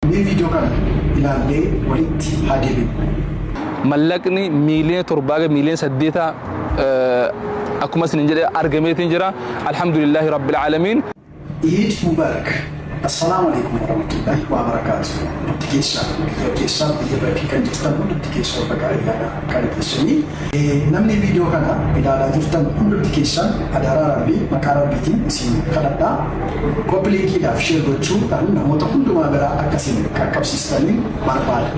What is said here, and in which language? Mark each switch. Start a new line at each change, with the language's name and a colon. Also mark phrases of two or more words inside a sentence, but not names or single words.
Oromo: Mee viidiyoo kana ilaallee walitti haa deebinu. Mallaqni miiliyoona 7 miiliyoona 8 akkuma isin jedhe argameetiin jira.
Arabic: الحمد لله رب العالمين. عيد مبارك. السلام عليكم ورحمة الله وبركاته.
Oromo: Keessa biyya bakki kan jirtan hundi keessa bakka ayyaana kana keessanii namni viidiyoo kana ilaalaa jirtan hundi keessan adaraa rabbii maqaa rabbiitiin isin kadhadhaa koppiliikiidhaaf sheer gochuudhaan namoota hundumaa biraa akkasiin qaqqabsiistanii barbaada.